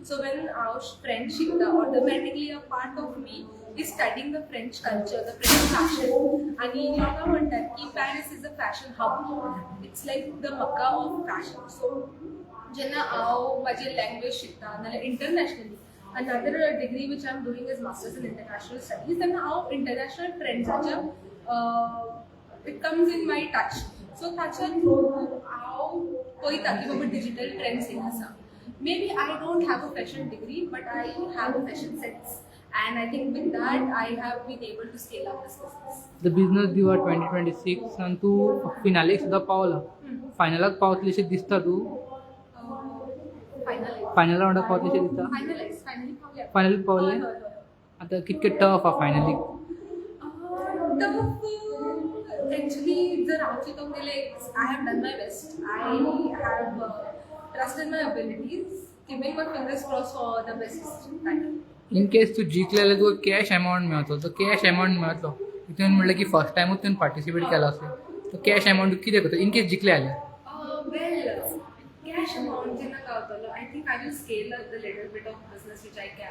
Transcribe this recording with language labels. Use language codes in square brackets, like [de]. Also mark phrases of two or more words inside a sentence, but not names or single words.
[en] So when [kok] हांव फ्रेंच शिकता [en] automatically a part of me is studying the French culture, the French fashion. [kok] आणि म्हाका म्हणटात की [en] Paris is a fashion hub. It's like the Mecca of fashion. सो [kok] जेन्ना हांव म्हाजी लँग्वेज शिकता नाजाल्यार [en] इंटरनॅशनली another degree which I'm doing is Masters in International Studies, and how international trends it comes in my touch. [kok] So ताच्या through हांव पळयता की बाबा [en] digital trends [kok] येयला आसा. [en] Maybe I don't have a fashion degree, but I have a fashion sense, and I think with that I have been able to scale up this business. The business [kok] दिवा 2026 आनी तूं फिनालेक सुद्दां पावला. फायनलाक पावतली अशें दिसता तूं? फायनल राउंडाक पावतली अशें दिसता? फायनल पावले? आतां कितके टफ आहा फायनली? [en] tough actually [kok] जर हांव चिंतूंक गेलें, [en] I have done my best. I have trust in my abilities, keeping my fingers cross for the best title. in case [kok] तूं जिखलें जाल्यार तुका [en] cash amount [kok] मेळटलो. तो [en] cash amount [kok] मेळटलो. तुवें म्हणलें की फर्स्ट टायमूच तुवें पार्टिसिपेट केला अशें. तो [en] cash amount [kok] कितें करता [en] in case [kok] जिखले जाल्यार? [en] Well, cash amount [kok] जेन्ना गावतलो, [en] I think I will scale up the little bit of business which I can.